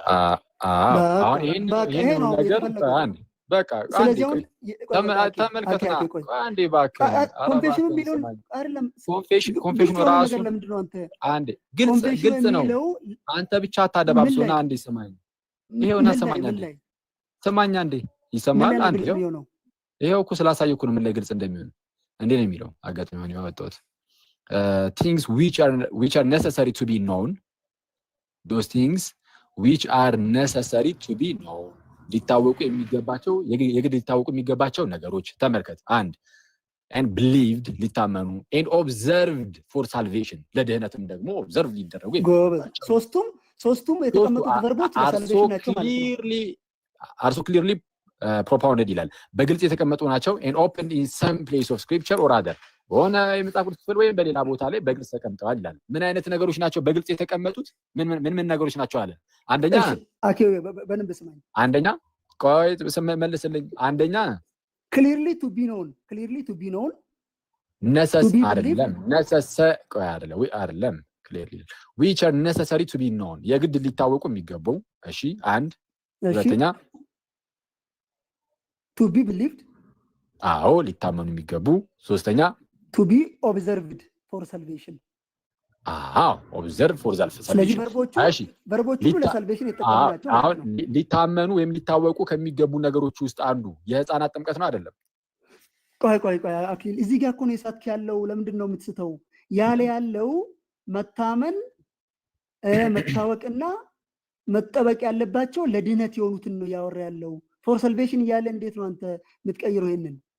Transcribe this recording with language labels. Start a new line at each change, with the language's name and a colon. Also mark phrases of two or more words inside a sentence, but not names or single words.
Amharic: አሁን ይሄን ነገር በቃ ተመልከትና አንዴ እባክህ ኮንፌሽኑ ራሱ አንዴ ግልጽ ነው። አንተ ብቻ አታደባብሰውና አንዴ ስማኝ። ይሄውና ስማኝ አንዴ ይሰማል። አንዴ ይሄው እኮ ስላሳየኩ ነው ምን ላይ ግልጽ እንደሚሆን እንዴ ነው የሚለው። አጋጣሚ ነው ያወጣሁት።
English: things which are necessary to be known, those things which are necessary to be known
Amharic: ሊታወቁ የሚገባቸው የግድ ሊታወቁ የሚገባቸው ነገሮች ተመልከት። አንድ
English: and believed
Amharic: ሊታመኑ
English: and observed for salvation
Amharic: ለድህነትም ደግሞ observe ሊደረጉ ሶስቱም የተቀመጡት ቨርቦች ለሳልቬሽን ናቸው ማለት
English: are so clearly propounded
Amharic: ይላል። በግልጽ የተቀመጡ ናቸው
English: and opened in some place of scripture or other
Amharic: በሆነ የመጽሐፍ ቅዱስ ክፍል ወይም በሌላ ቦታ ላይ በግልጽ ተቀምጠዋል ይላል። ምን አይነት ነገሮች ናቸው በግልጽ የተቀመጡት? ምን ነገሮች ናቸው አለ? አንደኛ በደንብ ስማኝ። አንደኛ ቆይ መልስልኝ። አንደኛ
English: clearly to be known
Amharic: አይደለም
English: clearly which are necessary to be known
Amharic: የግድ ሊታወቁ የሚገቡ። እሺ አንድ። ሁለተኛ
English: to be believed
Amharic: አዎ ሊታመኑ የሚገቡ። ሶስተኛ
English: to be observed for salvation observe for salvation።
Amharic: ስለዚህ ቨርቦቹ ለሳልቬሽን የተጠቀሙናቸው አሁን ሊታመኑ ወይም ሊታወቁ ከሚገቡ ነገሮች ውስጥ አንዱ የህፃናት ጥምቀት ነው አይደለም? ቆይ አኪል እዚህ ጋር እኮ ነው የሳትክ ያለው። ለምንድን ነው የምትስተው? ያለው መታመን መታወቅና መጠበቅ ያለባቸው ለድህነት የሆኑትን ነው ያወራ ያለው።
English: for salvation
Amharic: እያለ እንዴት ነው አንተ የምትቀይረው ይሄንን?